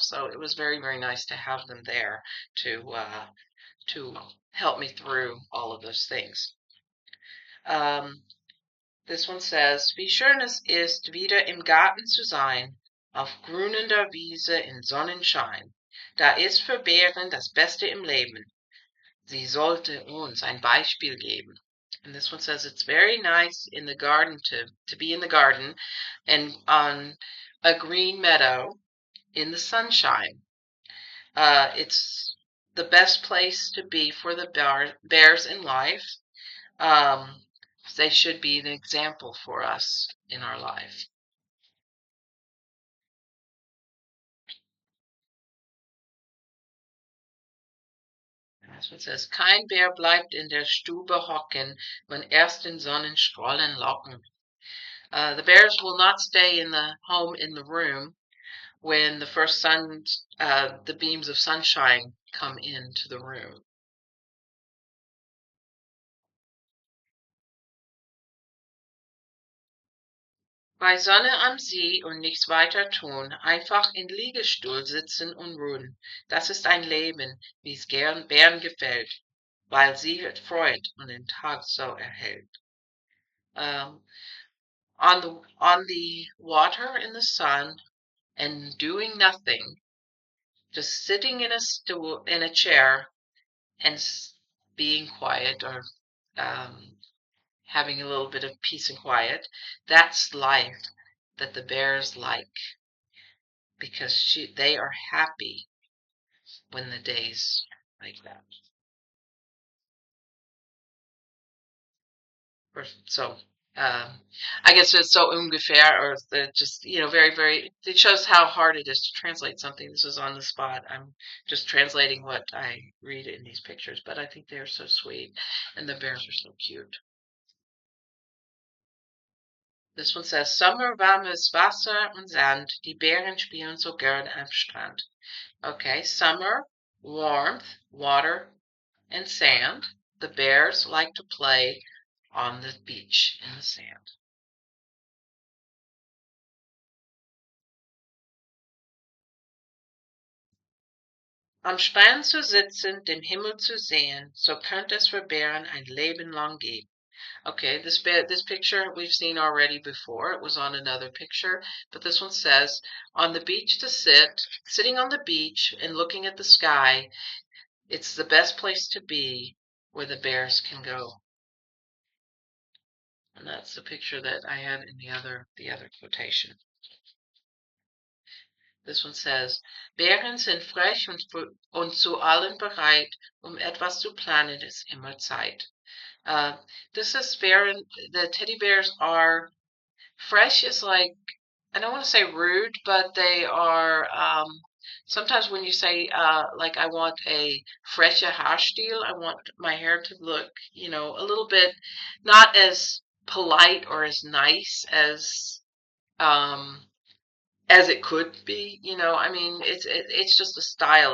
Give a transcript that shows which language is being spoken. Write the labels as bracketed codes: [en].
[en] So it was very, very nice to have them there to help me through all of those things. This one says, [de] wie schön es ist, wieder im Garten zu sein, auf grünender Wiese in Sonnenschein. Da ist für Bären das Beste im Leben. Sie sollte uns ein Beispiel geben. [en] And this one says it's very nice in the garden to be in the garden and on a green meadow in the sunshine. It's the best place to be for the bears in life. They should be an example for us in our life. That's what it says. [de] Kein Bär bleibt in der Stube hocken, wenn erst den Sonnenstrahlen locken. [en] The bears will not stay in the home in the room when the first the beams of sunshine come into the room. [de] Bei Sonne am See und nichts weiter tun, einfach in Liegestuhl sitzen und ruhen. Das ist ein Leben, wie's gern Bären gefällt, weil sie es freut und den Tag so erhält. [en] On the water in the sun and doing nothing, just sitting in a chair and being quiet or having a little bit of peace and quiet. That's life that the bears like because they are happy when the day's like that. So I guess it's [de] so ungefähr, [en] or just very, very. It shows how hard it is to translate something. This is on the spot. I'm just translating what I read in these pictures, but I think they're so sweet, and the bears are so cute. This one says, [de] Sommer, warmes Wasser und Sand. Die Bären spielen so gern am Strand. [en] Okay, summer, warmth, water, and sand. The bears like to play on the beach in the sand. [de] Am Strand zu sitzen, den Himmel zu sehen, so könnte es für Bären ein Leben lang gehen. [en] Okay, this picture we've seen already before. It was on another picture, but this one says, on the beach to sit, sitting on the beach and looking at the sky, it's the best place to be where the bears can go. And that's the picture that I had in the other quotation. This one says, [de] Bären sind frech und zu allem bereit, etwas zu planen ist immer Zeit. [en] This is the teddy bears are fresh is like, I don't want to say rude, but they are, sometimes when you say, like I want a [de] freshe Haarstil, [en] I want my hair to look, a little bit not as polite or as nice as it could be, I mean, it's just a style.